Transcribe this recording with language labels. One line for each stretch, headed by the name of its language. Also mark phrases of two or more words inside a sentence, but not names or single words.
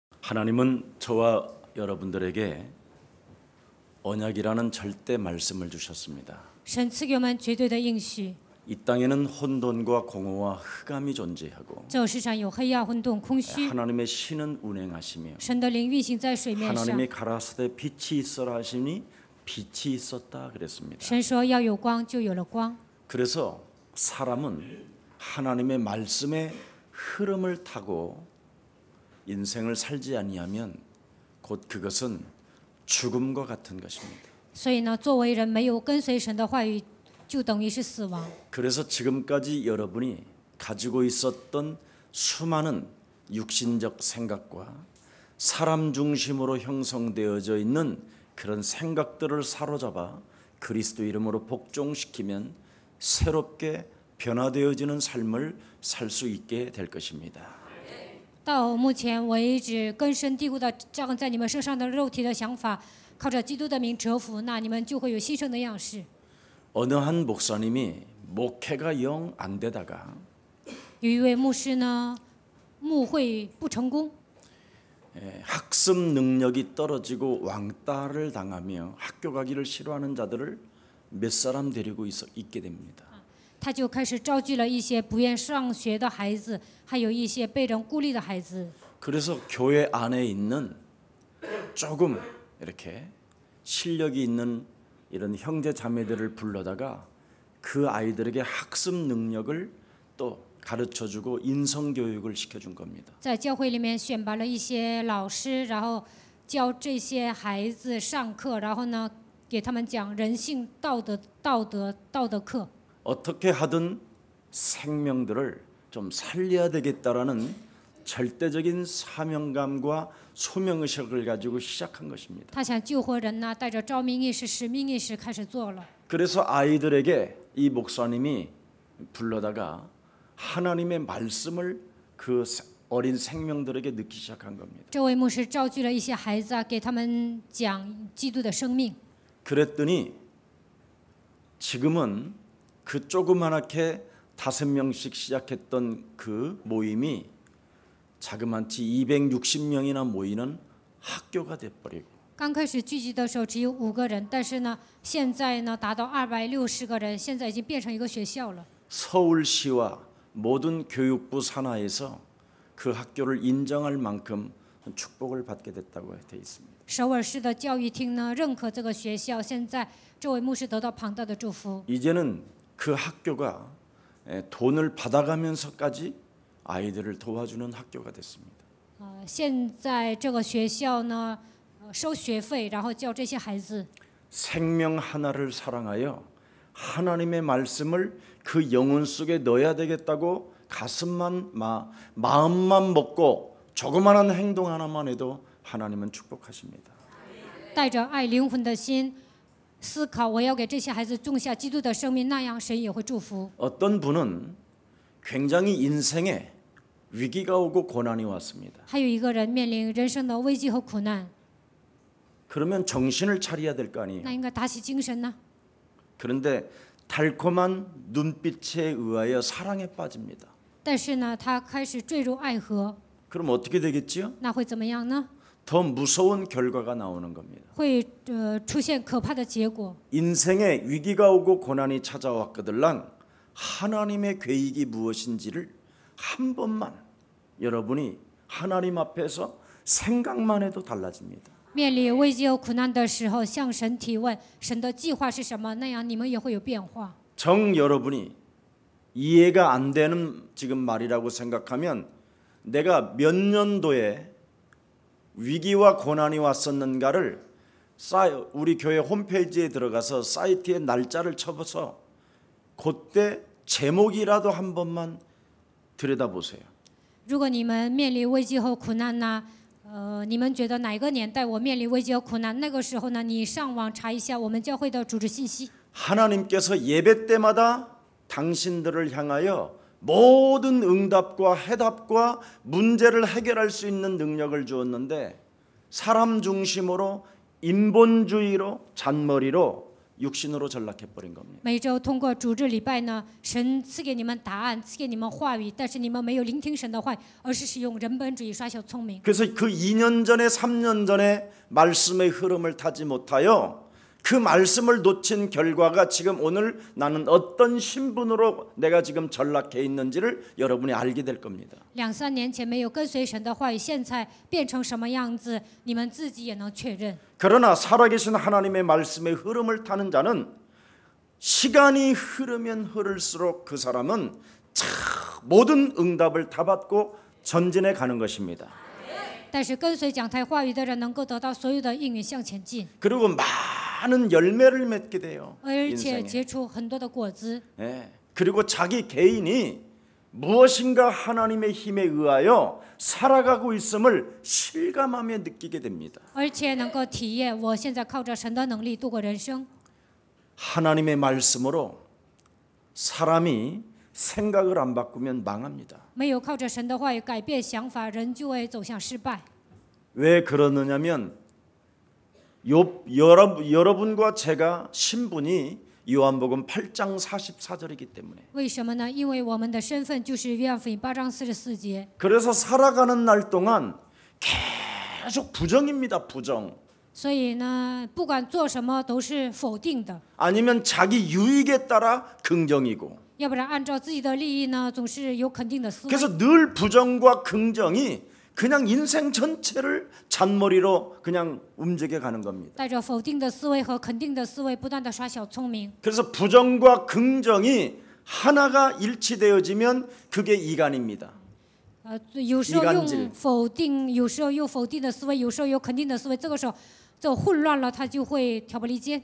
Korean: 하나님은 저와 여러분들에게 언약이라는 절대 말씀을 주셨습니다.
Chinese: 神赐给我们绝对的应许。
Korean: 이 땅에는 혼돈과 공허와 흑암이 존재하고
Chinese: 这世上有黑暗、混沌、空虚，
Korean: 하나님의 신은 운행하시며
Chinese: 神的灵运行在水面上。
Korean: 하나님이 가라사대 빛이 있어라 하시니 빛이 있었다 그랬습니다.
Chinese: 神说要有光，就有了光。
Korean: 그래서 사람은 하나님의 말씀의 흐름을 타고 인생을 살지 아니하면 곧 그것은 죽음과 같은 것입니다.
Chinese: 所以呢，作为人没有跟随神的话语，就等于是死亡。
Korean: 그래서 지금까지 여러분이 가지고 있었던 수많은 육신적 생각과 사람 중심으로 형성되어져 있는 그런 생각들을 사로잡아 그리스도 이름으로 복종시키면 새롭게 변화되어지는 삶을 살 수 있게 될 것입니다.
Chinese: 到目前为止，根深蒂固的长在你们身上的肉体的想法，靠着基督的名折服，那你们就会有新生的样式。
Korean: 어느 한 목사님이 목회가 영 안 되다가
Chinese: 有一位牧师呢，牧会不成功，
Korean: 학습 능력이 떨어지고 왕따를 당하며 학교 가기를 싫어하는 자들을 몇 사람 데리고 있게 됩니다.
Chinese: 他就开始召集了一些不愿上学的孩子，还有一些被人孤立的孩子。
Korean: 그래서 교회 안에 있는 조금 이렇게 실력이 있는 이런 형제 자매들을 불러다가 그 아이들에게 학습 능력을 또 가르쳐주고 인성 교육을 시켜준 겁니다.
Chinese: 在教会里面选拔了一些老师，然后教这些孩子上课，然后呢，给他们讲人性、道德课。
Korean: 어떻게 하든 생명들을 좀 살려야 되겠다라는 절대적인 사명감과 소명의식을 가지고 시작한 것입니다.
Chinese: 他想救活人呢，带着召命意识、使命意识开始做了。
Korean: 그래서 아이들에게 이 목사님이 불러다가 하나님의 말씀을 그 어린 생명들에게 넣기 시작한 겁니다.
Chinese: 这位牧师召集了一些孩子啊，给他们讲基督的生命。
Korean: 그랬더니 지금은 그 조그맣게 5명씩 시작했던 그 모임이 자그마치 260명이나 모이는 학교가 돼버리고
Chinese: 刚开始聚集的时候只有5个人，但是呢，现在呢达到260个人，现在已经变成一个学校了。
Korean: 서울시와 모든 교육부 산하에서 그 학교를 인정할 만큼 축복을 받게 됐다고 돼 있습니다.
Chinese: 首尔市的教育厅呢认可这个学校，现在这位牧师得到庞大的祝福。
Korean: 이제는 그 학교가 돈을 받아가면서까지 아이들을 도와주는 학교가 됐습니다.
Chinese: 现在这个学校呢，收学费，然后教这些孩子。
Korean: 생명 하나를 사랑하여 하나님의 말씀을 그 영혼 속에 넣어야 되겠다고 가슴만 마음만 먹고 조그마한 행동 하나만 해도 하나님은 축복하십니다.
Chinese: 带着爱灵魂的心思考，我要给这些孩子种下基督的生命，那样神也会祝福。
Korean: 어떤 분은 굉장히 인생에 위기가 오고 고난이 왔습니다.
Chinese: 还有一个人面临人生的危机和苦难，
Korean: 그러면 정신을 차려야 될 거
Chinese: 那
Korean: 아니에요.
Chinese: 应该打起精神呢。
Korean: 그런데 달콤한 눈빛에 의하여 사랑에 빠집니다.
Chinese: 但是呢，他开始坠入爱河，
Korean: 그럼 어떻게 되겠지요?
Chinese: 那会怎么样呢？
Korean: 더 무서운 결과가 나오는 겁니다.
Chinese: 会出现可怕的结果。
Korean: 인생에 위기가 오고 고난이 찾아왔거들랑 하나님의 계획이 무엇인지를 한 번만 여러분이 하나님 앞에서 생각만 해도 달라집니다.
Chinese: 面临危机和苦难的时候，向神提问，神的计划是什么？那样你们也会有变化。
Korean: 정 여러분이 이해가 안 되는 지금 말이라고 생각하면 내가 몇 년도에 위기와 고난이 왔었는가를 우리 교회 홈페이지에 들어가서 사이트에 날짜를 쳐서 그때 제목이라도 한 번만 들여다보세요.
Chinese: 如果你们面临危机和苦难呢，你们觉得哪个年代我面临危机和苦难？那个时候呢，你上网查一下我们教会的组织信息。
Korean: 하나님께서 예배 때마다 당신들을 향하여 모든 응답과 해답과 문제를 해결할 수 있는 능력을 주었는데 사람 중심으로 인본주의로 잔머리로 육신으로 전락해 버린 겁니다.
Chinese: 每周通过主日礼拜呢，神赐给你们答案，赐给你们话语，但是你们没有聆听神的话语，而是使用人本主义耍小聪明。
Korean: 그래서 그 2년 전에 3년 전에 말씀의 흐름을 타지 못하여 그 말씀을 놓친 결과가 지금 오늘 나는 어떤 신분으로 내가 지금 전락해 있는지를 여러분이 알게 될 겁니다.
Chinese: 2、3 年前没有跟随神的话语，现在变成什么样子，你们自己也能确认。
Korean: 그러나 살아계신 하나님의 말씀의 흐름을 타는 자는 시간이 흐르면 흐를수록 그 사람은 모든 응답을 다 받고 전진해 가는 것입니다.
Chinese: 但是跟随讲台话语的人能够得到所有的应允向前进，
Korean: 그리고 많은 열매를 맺게 돼요.
Chinese: 而且
Korean: 인생에.
Chinese: 结出很多的果子。
Korean: 예. 그리고 자기 개인이 무엇인가 하나님의 힘에 의하여 살아가고 있음을 실감하며 느끼게 됩니다. 而且能够体验，我现在靠着神的能力度过人生。 하나님의 말씀으로 사람이 생각을 안 바꾸면 망합니다.
Chinese: 没有靠着神的话语改变想法，人就会走向失败。
Korean: 왜 그러느냐면 여러분과 제가 신분이 요한복음 8장 44절이기 때문에.
Chinese: 为什么呢？因为我们的身份就是约翰福音8章44节。
Korean: 그래서 살아가는 날 동안 계속 부정입니다. 부정.
Chinese: 所以呢，不管做什么都是否定的，
Korean: 아니면 자기 유익에 따라 긍정이고.
Chinese: 要不然按照自己的利益呢，总是有肯定的思维。
Korean: 그래서 늘 부정과 긍정이 그냥 인생 전체를 잔머리로 그냥 움직여 가는 겁니다.
Chinese: 带着否定的思维和肯定的思维，不断的耍小聪明。
Korean: 그래서 부정과 긍정이 하나가 일치되어지면 그게 이간입니다.
Chinese: 有时候
Korean: 이간질
Chinese: 用否定，有时候用否定的思维，有时候有肯定的思维，这个时候这混乱了，他就会挑拨离间。